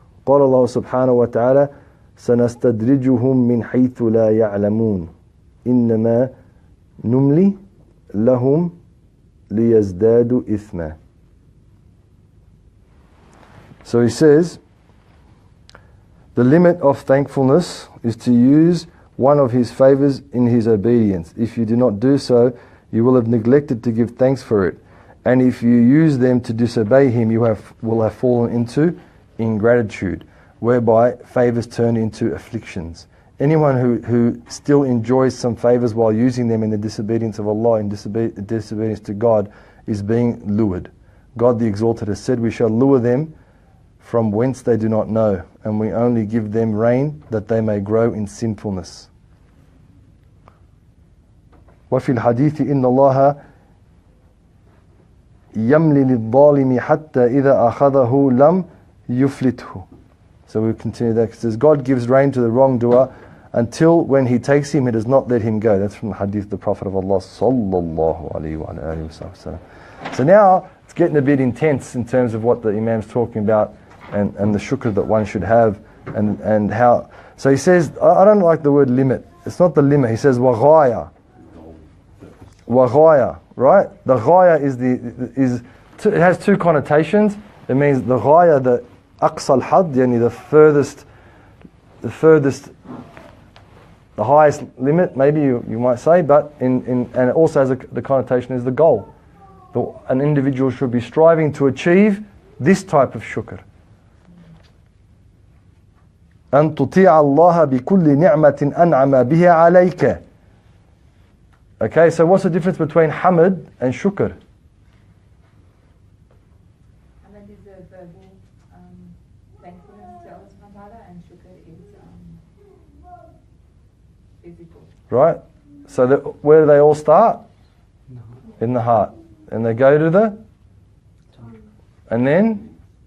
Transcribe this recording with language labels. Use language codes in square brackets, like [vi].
[ar] قال الله سبحانه وتعالى سنستدرجهم من حيث لا يعلمون إنما نملي لهم ليزدادوا إثما. [en] So he says, the limit of thankfulness is to use one of his favors in his obedience. If you do not do so, you will have neglected to give thanks for it. And if you use them to disobey Him, you will have fallen into ingratitude, whereby favours turn into afflictions. Anyone who still enjoys some favours while using them in the disobedience of Allah, in disobedience to God, is being lured. God the Exalted has said, we shall lure them from whence they do not know, and we only give them rain that they may grow in sinfulness. [ar] وفي الحديث إن الله يملي للظالم حتى إذا أخذه لم يفلته. [en] So we'll continue that. It says, God gives rain to the wrongdoer until when He takes him, He does not let him go. That's from the hadith of the Prophet of Allah sallallahu alayhi wa alayhi wa sallam. So now it's getting a bit intense in terms of what the Imam's talking about and the shukr that one should have and how. So he says, I don't like the word limit. It's not the limit. He says waghaya. Waghaya, right? The ghaya it has two connotations. It means the ghaya, the aqsa al-hadd, yani the furthest, the highest limit, maybe you might say, but and it also has the connotation is the goal. An individual should be striving to achieve this type of shukr. [ar] أن تطيع الله بكل نعمة أنعم بها عليك. [en] Okay, so what's the difference between hamd and shukr? Hamd is a verbal thankfulness to Allah subhanahu wa ta'ala, and shukr is physical. Right? So where do they all start? In the heart. And they go to the? And then?